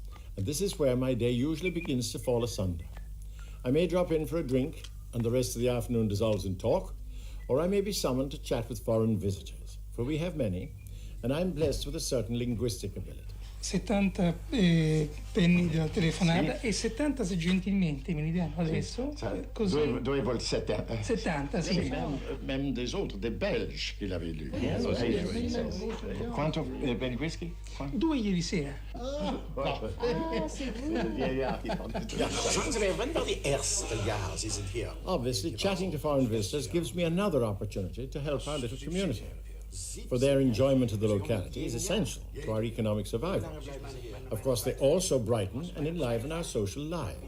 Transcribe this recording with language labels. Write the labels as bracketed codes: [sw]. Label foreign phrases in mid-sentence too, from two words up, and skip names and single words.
[en] And this is where my day usually begins to fall asunder. I may drop in for a drink, and the rest of the afternoon dissolves in talk, or I may be summoned to chat with foreign visitors, for we have many, and I'm blessed with a certain linguistic ability. [it] 70 penny della telefonata, sì. E 70 se gentilmente me li danno adesso. Sì. Così. Due volte 70. 70, sì. [fr] Même des autres, des Belges, il avait lu. [it] Quanto per whisky? 2 ieri sera. [en] Obviously, chatting to foreign visitors gives me another opportunity to help our little community. For their enjoyment of the locality is essential to our economic survival. Of course, they also brighten and enliven our social lives.